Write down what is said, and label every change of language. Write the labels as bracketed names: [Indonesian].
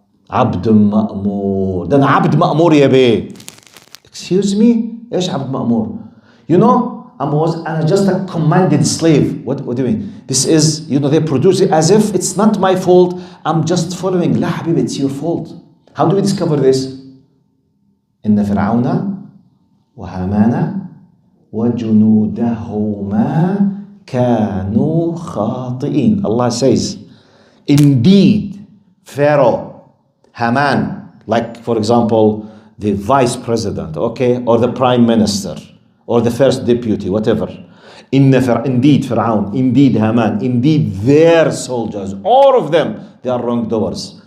[Arabic] عبد مأمور. ده أنا عبد مأمور يا بيه. [English] Excuse me? [Arabic] إيش عبد مأمور? [English] You know, I'm just a commanded slave. What do you mean? This is, they produce it as if it's not my fault. I'm just following. [Arabic] لا حبيبي, [English] it's your fault. How do we discover this? [Arabic] إن فرعون وهامان وجنودهما كانوا خاطئين. [English] Allah says, indeed, Pharaoh, Haman, like for example, the vice president, or the prime minister, or the first deputy, whatever. Indeed, Fir'aun, indeed, Haman, indeed, their soldiers, all of them, they are wrongdoers.